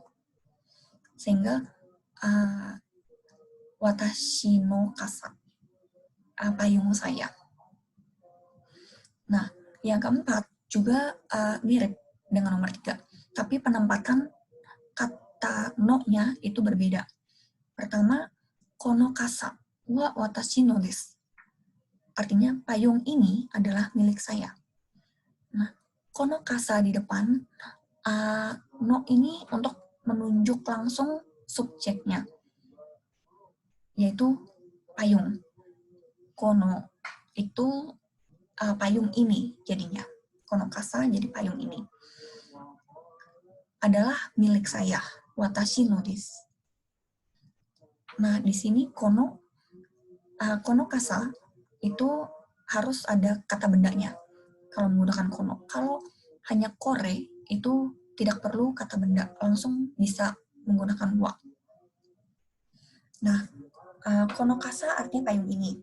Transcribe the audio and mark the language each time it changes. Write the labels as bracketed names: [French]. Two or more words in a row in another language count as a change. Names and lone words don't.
[Indonesian] Sehingga [Japanese] 私の傘, [Indonesian] payung saya. Nah, yang keempat juga mirip dengan nomor 3. Tapi penempatan kata no-nya itu berbeda. Pertama, [Japanese] この傘は私のです. [Indonesian] Artinya payung ini adalah milik saya. Nah, [Japanese] この傘 [Indonesian] di depan, no ini untuk menunjuk langsung subjeknya, yaitu payung. Kono itu payung ini jadinya. [Japanese] この傘 [Indonesian] jadi payung ini. Adalah milik saya. [Japanese] 私のです. [Indonesian] Nah, di sini [Japanese] この傘 [Indonesian] itu harus ada kata bendanya. Kalau menggunakan kono. Kalau hanya kore, itu tidak perlu kata benda. Langsung bisa menggunakan wa. Nah, [Japanese] この傘 [Indonesian] artinya payung ini.